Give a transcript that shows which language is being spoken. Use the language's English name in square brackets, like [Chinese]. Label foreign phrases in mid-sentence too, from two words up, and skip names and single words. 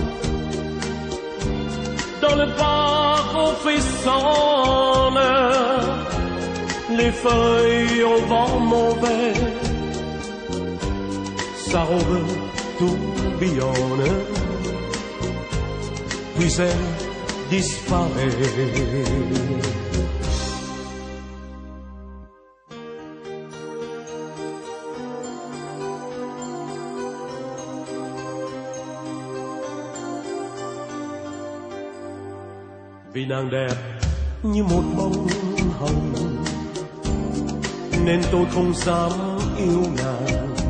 [French] Dans le parc on fait sonne, les feuilles au vent mauvais, sa robe tourbillonne, puis elle disparaît. [Vietnamese] Vì nàng đẹp như một bông hồng nên tôi không dám yêu nàng.